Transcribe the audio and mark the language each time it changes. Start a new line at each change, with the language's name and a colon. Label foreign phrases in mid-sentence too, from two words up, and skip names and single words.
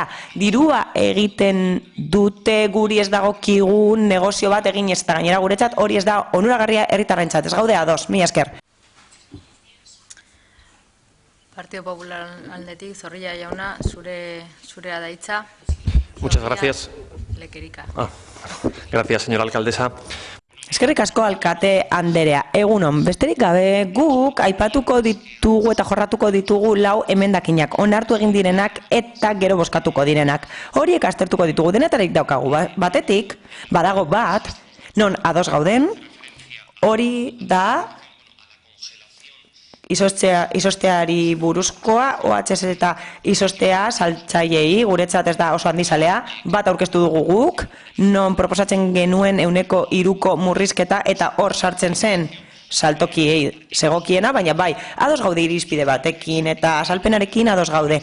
Basque: Dirua egiten dute, guri ez dagokigun negozio bat egin ez, eta gainera guretzat hori ez da onuragarria herritarrentzat, ez gaude ados, mila esker. Partido Popular aldetik, Zorrilla jauna, zurea da hitza.
Spanish: Muchas gracias. Lekerika. Gracias, señora alcaldesa.
Basque: Eskerrik asko alkate anderea. Egunon, besterik gabe guk aipatuko ditugu eta jorratuko ditugu 4 emendakinak, onartu egin direnak eta gero bozkatuko direnak. Horiek aztertuko ditugu, denetarik daukagu. Batetik, badago bat, non ados gauden, hori da izosteari buruzkoa, OHZ eta izostea saltzaileei, guretzat ez da oso handizalea, bat aurkeztu dugu guk, non proposatzen genuen 3% murrizketa eta hor sartzen zen saltokiei segokiena, baina bai, ados gaude irizpide batekin eta azalpenarekin ados gaude.